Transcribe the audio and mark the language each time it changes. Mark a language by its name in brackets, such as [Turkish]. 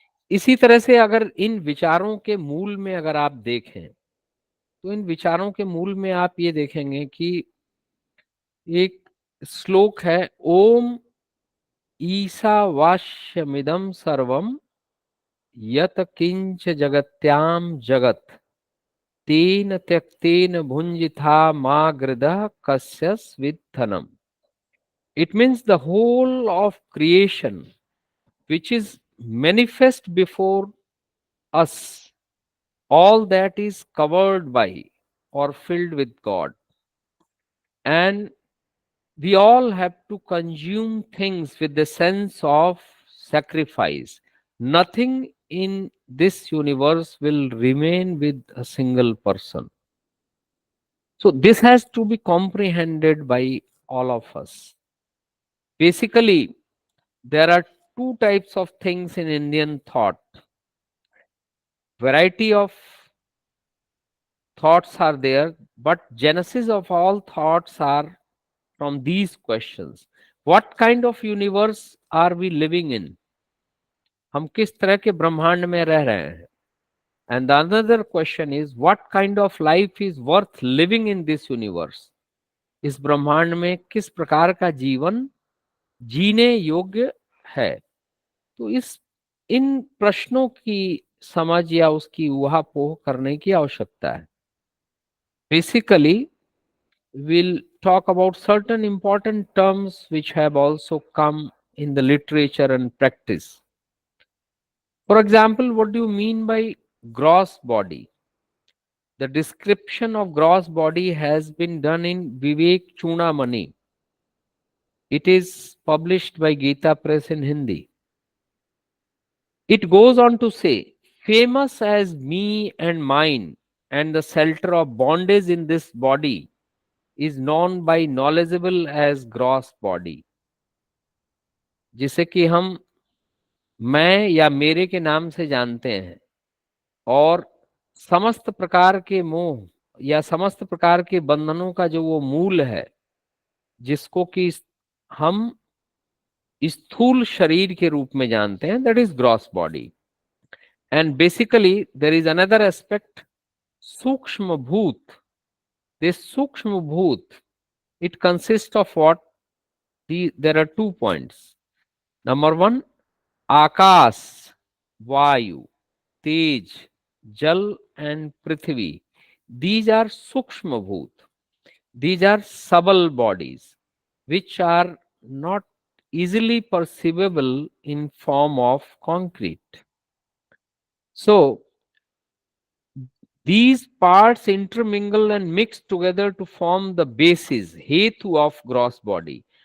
[Hindi] इसी तरह से अगर इन विचारों के मूल में अगर आप देखें, तो इन विचारों के मूल में आप ये देखेंगे कि एक श्लोक है, [Sanskrit] ओम ईशावास्यमिदं सर्वम यत किंच जगत्याम जगत तेन त्यक्तेन भुंजिथा मा गृधः कस्यस्विद्धनम. [English] It means the whole of creation which is manifest before us, all that is covered by or filled with God. And we all have to consume things with the sense of sacrifice. Nothing in this universe will remain with a single person. So, this has to be comprehended by all of us. Basically, there are two types of things in Indian thought. Variety of thoughts are there, but genesis of all thoughts are from these questions. What kind of universe are we living in? [Hindi] हम किस तरह के ब्रह्मांड में रह रहे हैं? [English] And the another question is, what kind of life is worth living in this universe? [Hindi] इस ब्रह्मांड में किस प्रकार का जीवन जीने योग्य है? तो इस इन प्रश्नों की समझ या उसकी ऊहापोह करने की आवश्यकता है. [English] Basically, we'll talk about certain important terms which have also come in the literature and practice. For example, what do you mean by gross body? The description of gross body has been done in Vivek Chunamani. It is published by Gita Press in Hindi. It goes on to say, famous as me and mine, and the shelter of bondage in this body is known by knowledgeable as gross body. [Hindi] जिसे कि हम मैं या मेरे के नाम से जानते हैं, और समस्त प्रकार के मोह या समस्त प्रकार के बंधनों का जो वो मूल है, जिसको कि हम स्थूल शरीर के रूप में जानते हैं, [English] That is gross body. And basically there is another aspect, सूक्ष्म भूत. This सूक्ष्म भूत, it consists of what? There are 2 points. Number 1, आकाश, वायु, तेज, जल and prithvi. These are sukshma bhut. These are subtle bodies which are not easily perceivable in form of concrete. So these parts intermingle and mix together to form the basis, hetu of gross body.